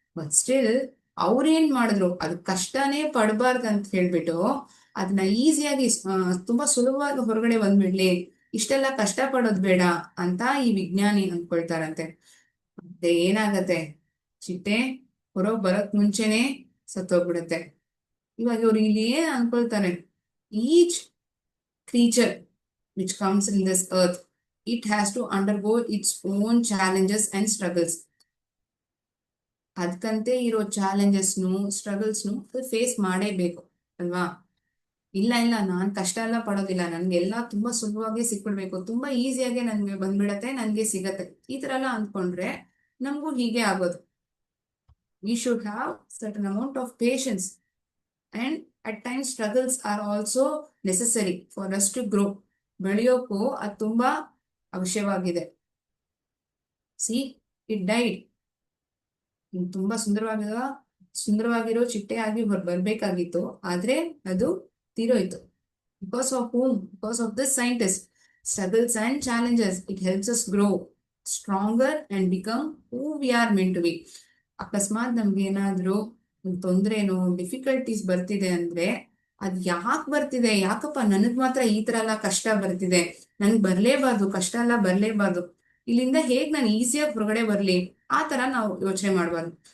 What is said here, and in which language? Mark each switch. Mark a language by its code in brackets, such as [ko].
[kn] But still ಅವ್ರೇನ್ ಮಾಡಿದ್ರು, ಅದು ಕಷ್ಟನೇ ಪಡಬಾರ್ದು ಅಂತ ಹೇಳ್ಬಿಟ್ಟು ಅದನ್ನ ಈಸಿಯಾಗಿ ತುಂಬಾ ಸುಲಭವಾಗಿ ಹೊರಗಡೆ ಬಂದ್ಬಿಡ್ಲಿ, ಇಷ್ಟೆಲ್ಲ ಕಷ್ಟ ಪಡೋದ್ ಬೇಡ ಅಂತ ಈ ವಿಜ್ಞಾನಿ ಅನ್ಕೊಳ್ತಾರಂತೆ. ಮತ್ತೆ ಏನಾಗತ್ತೆ, ಚಿಟ್ಟೆ ಹೊರಗ್ ಬರಕ್ ಮುಂಚೆನೆ ಸತ್ತೋಗ್ಬಿಡತ್ತೆ. ಇವಾಗ ಇವ್ರು ಇಲ್ಲಿ ಏನ್ ಅನ್ಕೊಳ್ತಾರೆ, [en] Each creature which comes in this earth, it has to undergo its own challenges and struggles. [kn] ಅದಕ್ಕಂತೆ ಇರೋ ಚಾಲೆಂಜಸ್ನು ಸ್ಟ್ರಗಲ್ಸ್ನು ಫೇಸ್ ಮಾಡೇಬೇಕು ಅಲ್ವಾ? ಇಲ್ಲ ಇಲ್ಲ, ನಾನ್ ಕಷ್ಟ ಎಲ್ಲ ಪಡೋದಿಲ್ಲ, ನನ್ಗೆಲ್ಲ ತುಂಬಾ ಸುಲಭವಾಗಿ ಸಿಕ್ಬಿಡ್ಬೇಕು, ತುಂಬಾ ಈಸಿಯಾಗೆ ನನ್ಗೆ ಬಂದ್ಬಿಡತ್ತೆ, ನನ್ಗೆ ಸಿಗತ್ತೆ, ಈ ತರ ಎಲ್ಲ ಅಂದ್ಕೊಂಡ್ರೆ ನಮಗೂ ಹೀಗೆ ಆಗೋದು. [en] We should have certain amount of patience, and at times struggles are also necessary for us to grow. [kn] ಬೆಳೆಯೋಕ್ಕೂ ಅದು ತುಂಬಾ ಅವಶ್ಯವಾಗಿದೆ. [en] See, it died. [kn] ತುಂಬಾ ಸುಂದರವಾಗಿರೋ ಚಿಟ್ಟೆ ಆಗಿ ಬರ್ಬೇಕಾಗಿತ್ತು, ಆದ್ರೆ ಅದು ತೀರೋಯ್ತು. [en] Because of whom? Because of this scientist. Struggles and challenges, it helps us grow stronger and become who we are meant to be. [kn] ಅಕಸ್ಮಾತ್ ನಮ್ಗೆ ಏನಾದ್ರೂ ತೊಂದ್ರೆನೋ ಡಿಫಿಕಲ್ಟೀಸ್ ಬರ್ತಿದೆ ಅಂದ್ರೆ ಅದ್ ಯಾಕೆ ಬರ್ತಿದೆ, ಯಾಕಪ್ಪ ನನಗ್ ಮಾತ್ರ ಈ ತರ ಎಲ್ಲ ಕಷ್ಟ ಬರ್ತಿದೆ, ನನ್ಗ್ ಬರ್ಲೇಬಾರ್ದು, ಕಷ್ಟ ಎಲ್ಲ ಬರ್ಲೇಬಾರ್ದು, ಇಲ್ಲಿಂದ ಹೇಗ್ ನಾನು ಈಸಿಯಾಗಿ ಹೊರಗಡೆ ಬರ್ಲಿ, ಆ ತರ ನಾವು ಯೋಚನೆ ಮಾಡ್ಬಾರ್ದು.